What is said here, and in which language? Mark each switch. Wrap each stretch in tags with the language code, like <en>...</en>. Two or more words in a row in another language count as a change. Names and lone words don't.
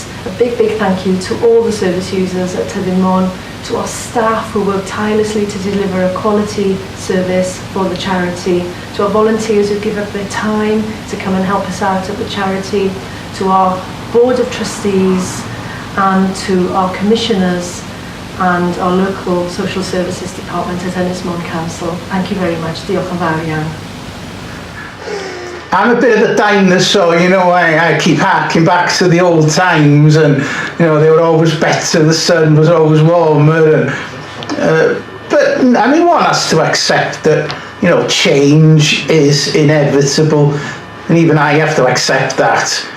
<en>A big thank you to all the service users at Tyddyn Môn, to our staff who work tirelessly to deliver a quality service for the charity, to our volunteers who give up their time to come and help us out at the charity, to our board of trustees and to our commissioners and our local social services department at Ynys Môn Council. Thank you very much.</en> <cy>Diolch yn fawr iawn.</cy> <en>I'm a bit of a dinosaur, you know, I keep harking back to the old times, and you know, they were always better, the sun was always warmer, and but I mean, one has to accept that, you know, change is inevitable, and even I have to accept that.</en>